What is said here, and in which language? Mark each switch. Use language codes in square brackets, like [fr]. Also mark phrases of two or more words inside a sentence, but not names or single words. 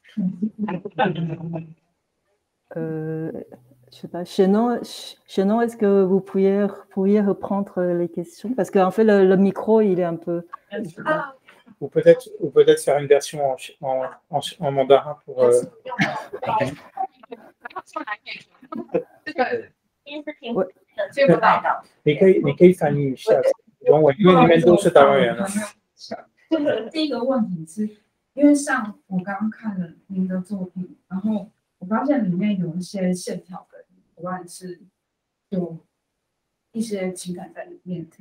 [fr] je sais pas, Chenon, est-ce que vous pourriez reprendre les questions? Parce qu'en fait, le micro, il est un peu... Ou peut-être faire une version en mandarin pour... Ouais. [zh] 你可以翻译一下中文，因为你们都是台湾人啊。第一个问题是，因为像我刚刚看了您的作品，然后我发现里面有一些线条的图案是有一些情感在里面的。